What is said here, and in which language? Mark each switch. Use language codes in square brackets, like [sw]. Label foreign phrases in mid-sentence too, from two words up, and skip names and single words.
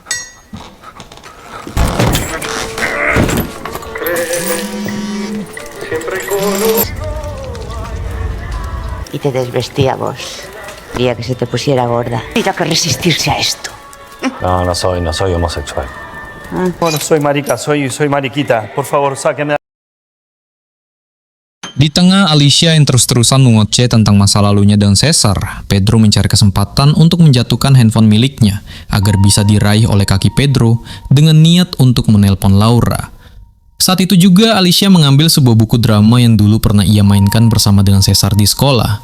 [es] Y te desvestíamos. Quería que se te pusiera gorda. Mira que resistirse a esto. No soy homosexual. Bueno, soy marica, soy mariquita. Por favor, sáquenme. [id] Di tengah Alicia yang terus-terusan mengoceh tentang masa lalunya dengan Cesar, Pedro mencari kesempatan untuk menjatuhkan handphone miliknya agar bisa diraih oleh kaki Pedro dengan niat untuk menelpon Laura. Saat itu juga Alicia mengambil sebuah buku drama yang dulu pernah ia mainkan bersama dengan Cesar di sekolah.